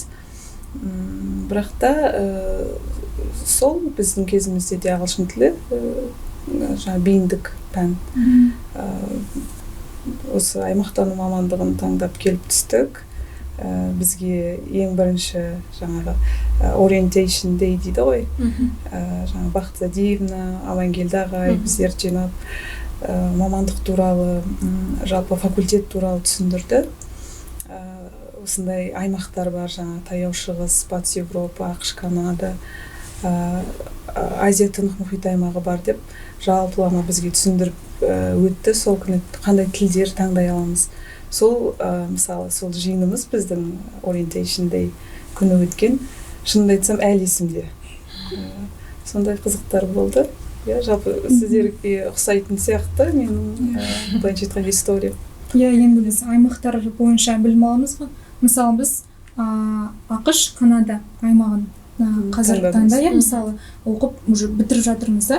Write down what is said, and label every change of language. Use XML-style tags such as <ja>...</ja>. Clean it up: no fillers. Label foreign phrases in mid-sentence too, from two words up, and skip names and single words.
<kk>Бірақ та сол біздің кезімізде де ағылшын тілі жаңа бейіндік пән. Осы аймақтану мамандығын таңдап келіп түстік. Бізге ең бірінші жаңағы</kk> <en>orientation day</en> <kk>дейді ғой. Жаңа Бақыт Задиевна, Амангелді ағай біздер жинап мамандық туралы, жалпы факультет туралы түсіндірді. Осындай аймақтар бар, жаңа Таяу Шығыс, Батыс Европа, ақш, Канада, Азия тынық мұхит аймағы бар деп жалпылама бізге түсіндіріп өтті. Сол күні қандай тілдер таңдай аламыз. Сол мысалы сол жиынымыз біздің</kk> <en>orientation day</en> <kk>күні өткен. Шынымды айтсам әлі есімде. Сондай қызықтар болды. Жалпы сіздерге ұқсайтын сияқты менің былайша айтқан история. Иә, енді біз аймақтар бойынша білім аламыз ғой. Мысалы біз ақш, Канада аймағын қазіргі таңда мысалы оқып уже бітіріп жатырмыз да.</kk>